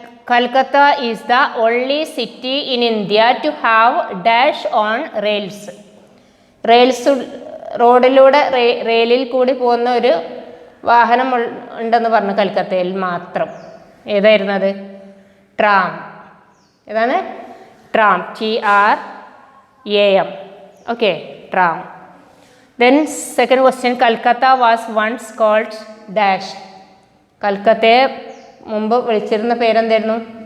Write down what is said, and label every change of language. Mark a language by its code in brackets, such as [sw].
[en] Kolkata is the only city in India to have dash on rails. [ml] Rails റോഡിലൂടെ റെയിലിൽ കൂടി പോകുന്ന ഒരു വാഹനം ഉണ്ടെന്ന് പറഞ്ഞു കൽക്കത്തയിൽ മാത്രം. ഏതായിരുന്നു അത്? ട്രാം. ഏതാണ്? Tram. [en] TRAM. Okay, tram. Then second question, Calcutta was once called dash. [ml] കൽക്കത്തയെ മുമ്പ് വിളിച്ചിരുന്ന പേരെന്തായിരുന്നു?